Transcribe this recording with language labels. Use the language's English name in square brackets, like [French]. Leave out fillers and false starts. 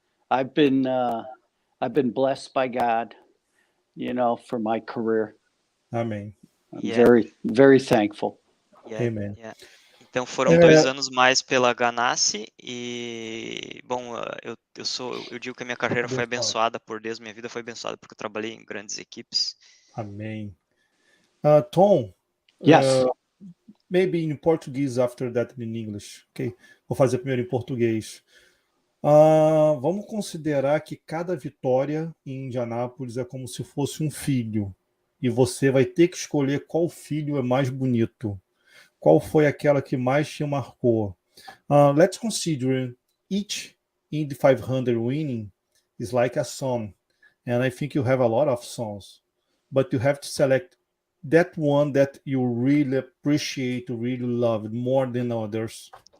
[English] I've been blessed by God, for my career. [Portuguese] Amém. [English] I'm very, very thankful. Amen. Yeah. [Portuguese] Então foram 2 anos mais pela Ganassi e, bom, eu digo que a minha carreira foi abençoada por Deus, minha vida foi abençoada porque eu trabalhei em grandes equipes. Amém. Tom, [English] Yes. Maybe in Portuguese after that in English. [Portuguese] Ok, vou fazer primeiro em português. Vamos considerar que cada vitória em Indianápolis é como se fosse um filho e você vai ter que escolher qual filho é mais bonito. Qual foi aquela que mais te marcou? [English] Let's consider each Indy 500 winning is like a song. And I think you have a lot of songs. But you have to select that one that you really appreciate, really love more than others?